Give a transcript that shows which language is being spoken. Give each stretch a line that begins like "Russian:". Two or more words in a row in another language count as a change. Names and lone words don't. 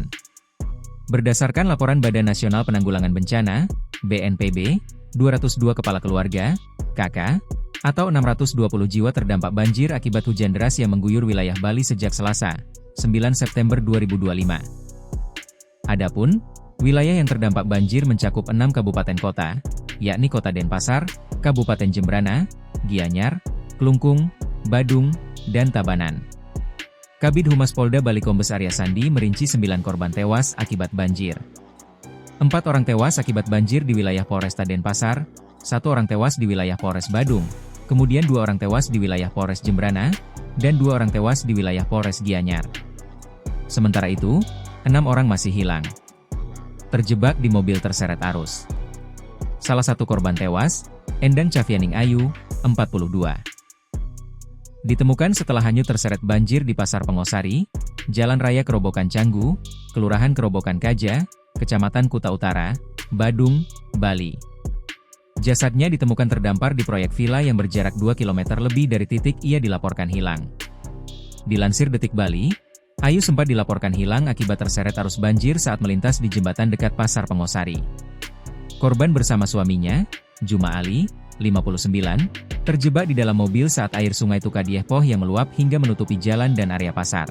Indonesian: Berdasarkan laporan Badan Nasional Penanggulangan Bencana, BNPB, 202 kepala keluarga, KK, atau 620 jiwa terdampak banjir akibat hujan deras yang mengguyur wilayah Bali sejak Selasa, 9 September 2025. Adapun, wilayah yang terdampak banjir mencakup 6 kabupaten kota, yakni Kota Denpasar, Kabupaten Jembrana, Gianyar, Klungkung, Badung, dan Tabanan. Kabid Humas Polda Bali Kombes Arya Sandi merinci 9 korban tewas akibat banjir. 4 orang tewas akibat banjir di wilayah Polresta Denpasar, 1 orang tewas di wilayah Polres Badung, kemudian 2 orang tewas di wilayah Polres Jembrana, dan 2 orang tewas di wilayah Polres Gianyar. Sementara itu, 6 orang masih hilang. Terjebak di mobil terseret arus. Salah satu korban tewas, Endang Cafianing Ayu, 42. Ditemukan setelah hanyut terseret banjir di Pasar Pengosari, Jalan Raya Kerobokan Canggu, Kelurahan Kerobokan Kaja, Kecamatan Kuta Utara, Badung, Bali. Jasadnya ditemukan terdampar di proyek villa yang berjarak 2 km lebih dari titik ia dilaporkan hilang. Dilansir Detik Bali, Ayu sempat dilaporkan hilang akibat terseret arus banjir saat melintas di jembatan dekat Pasar Pengosari. Korban bersama suaminya, Juma Ali, 59, terjebak di dalam mobil saat air sungai Tukadiehpoh yang meluap hingga menutupi jalan dan area pasar.